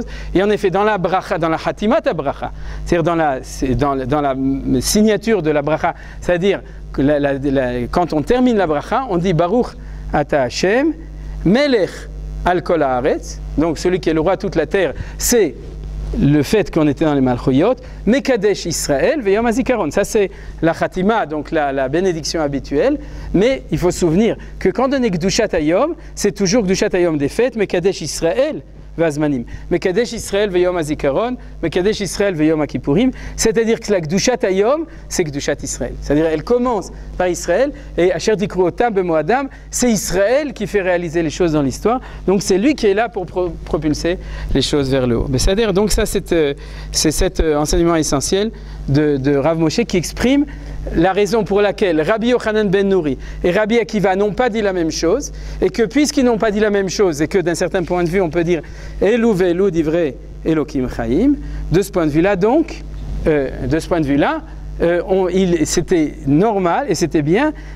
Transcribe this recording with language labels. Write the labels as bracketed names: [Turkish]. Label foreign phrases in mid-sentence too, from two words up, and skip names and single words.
[French] Et en effet, dans la bracha, dans la [Hebrew] חתימת ברכה, [French] c'est-à-dire dans la signature de la bracha, c'est-à-dire que quand on termine la bracha, on dit [Hebrew] ברוך אתה ה' מלך על כל הארץ, [French] donc celui qui est le roi de toute la terre, c'est le fait qu'on était dans les Malchouyot, [Hebrew] מקדש ישראל ויום הזיכרון. [French] Ça c'est la Khatima, donc la bénédiction habituelle, mais il faut se souvenir que quand on est [Hebrew] קדושת היום, [French] c'est toujours [Hebrew] קדושת היום [French] des fêtes, [Hebrew] מקדש ישראל, והזמנים. מקדש ישראל ויום הזיכרון, מקדש ישראל ויום הכיפורים. [French] C'est-à-dire que la [Hebrew] קדושת היום, [French] c'est [Hebrew] קדושת ישראל. [French] C'est-à-dire elle commence par Israël, et [Hebrew] אשר תקראו אותם במועדם, [French] c'est Israël qui fait réaliser les choses dans l'histoire. Donc c'est lui qui est là pour propulser les choses vers le haut. C'est-à-dire, donc ça c'est cet enseignement essentiel de Rav Moshe qui exprime la raison pour laquelle Rabbi Yochanan ben Nouri et Rabbi Akiva n'ont pas dit la même chose, et que puisqu'ils n'ont pas dit la même chose, et que d'un certain point de vue on peut dire [Hebrew] אלו ואלו דברי אלוקים חיים, [French] de ce point de vue-là donc, c'était normal et c'était bien